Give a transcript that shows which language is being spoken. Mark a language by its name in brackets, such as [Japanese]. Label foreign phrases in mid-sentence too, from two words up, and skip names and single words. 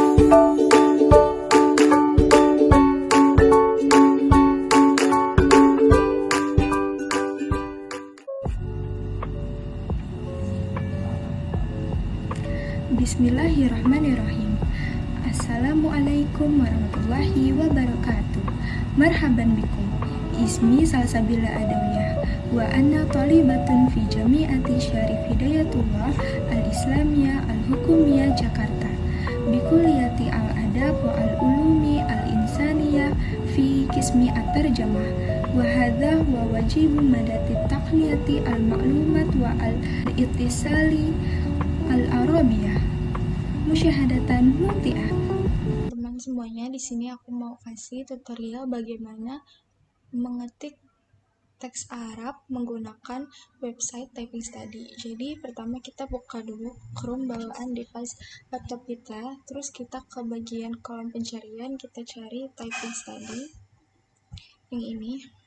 [Arabic] بسم الله الرحمن الرحيم. السلام عليكم ورحمة الله وبركاته. مرحبا بكم. اسمي سلسبيلا عدوية وأنا طالبة في جامعة شريف هداية الله الإسلامية الحكومية جاكرتا بكلية الآداب والعلوم الإنسانية في قسم الترجمة وهذا واجب مادة تقنية المعلومات والاتصال العربية مشاهدة ممتعة. [Indonesian] Teman semuanya, di sini aku mau kasih tutorial bagaimana mengetik teks Arab menggunakan website Typing Study. Jadi pertama kita buka dulu Chrome bawaan [English] device laptop [Indonesian] kita, terus kita ke bagian kolom pencarian, kita cari Typing Study yang ini.